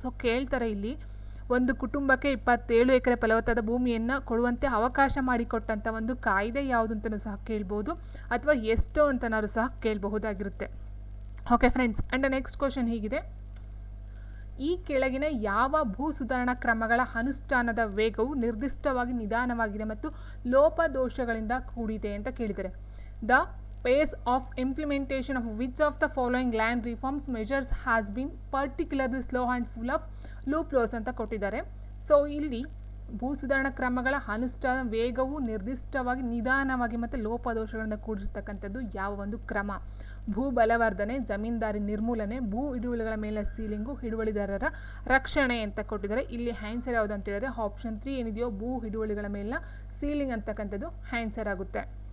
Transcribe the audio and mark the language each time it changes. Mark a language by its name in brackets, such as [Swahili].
[Kannada] So ಕೇಳ್ತಾರೆ ಇಲ್ಲಿ, ಒಂದು ಕುಟುಂಬಕ್ಕೆ 27 ಎಕರೆ ಫಲವತ್ತಾದ ಭೂಮಿಯನ್ನು ಕೊಡುವಂತೆ ಅವಕಾಶ ಮಾಡಿಕೊಟ್ಟಂಥ ಒಂದು ಕಾಯ್ದೆ ಯಾವುದು ಅಂತಲೂ ಸಹ ಕೇಳ್ಬೋದು, ಅಥವಾ ಎಷ್ಟು ಅಂತನಾದ್ರು ಸಹ ಕೇಳಬಹುದಾಗಿರುತ್ತೆ. Okay friends, [English] and next question [Kannada] ಹೀಗಿದೆ: ಈ ಕೆಳಗಿನ ಯಾವ ಭೂ ಸುಧಾರಣಾ ಕ್ರಮಗಳ ಅನುಷ್ಠಾನದ ವೇಗವು ನಿರ್ದಿಷ್ಟವಾಗಿ ನಿಧಾನವಾಗಿದೆ ಮತ್ತು ಲೋಪದೋಷಗಳಿಂದ ಕೂಡಿದೆ ಅಂತ ಕೇಳಿದರೆ. [English] the pace of implementation of which of the following land reforms measures has been particularly slow and full of loopholes [Kannada] ಅಂತ ಕೊಟ್ಟಿದ್ದಾರೆ. ಸೊ ಇಲ್ಲಿ ಭೂ ಸುಧಾರಣಾ ಕ್ರಮಗಳ ಅನುಷ್ಠಾನ ವೇಗವು ನಿರ್ದಿಷ್ಟವಾಗಿ ನಿಧಾನವಾಗಿ ಮತ್ತು ಲೋಪದೋಷಗಳಿಂದ ಕೂಡಿರ್ತಕ್ಕಂಥದ್ದು ಯಾವ ಒಂದು ಕ್ರಮ? ಭೂ ಬಲವರ್ಧನೆ, ಜಮೀನ್ದಾರಿ ನಿರ್ಮೂಲನೆ, ಭೂ ಹಿಡುವಳಿಗಳ ಮೇಲೆ ಸೀಲಿಂಗು, ಹಿಡುವಳಿದಾರರ ರಕ್ಷಣೆ ಅಂತ ಕೊಟ್ಟಿದ್ದಾರೆ. ಇಲ್ಲಿ ಆನ್ಸರ್ ಯಾವುದು ಅಂತ ಹೇಳಿದ್ರೆ ಆಪ್ಷನ್ 3 ಏನಿದೆಯೋ ಭೂ ಹಿಡುವಳಿಗಳ ಮೇಲಿನ ಸೀಲಿಂಗ್ ಅಂತಕ್ಕಂಥದ್ದು ಆನ್ಸರ್ ಆಗುತ್ತೆ.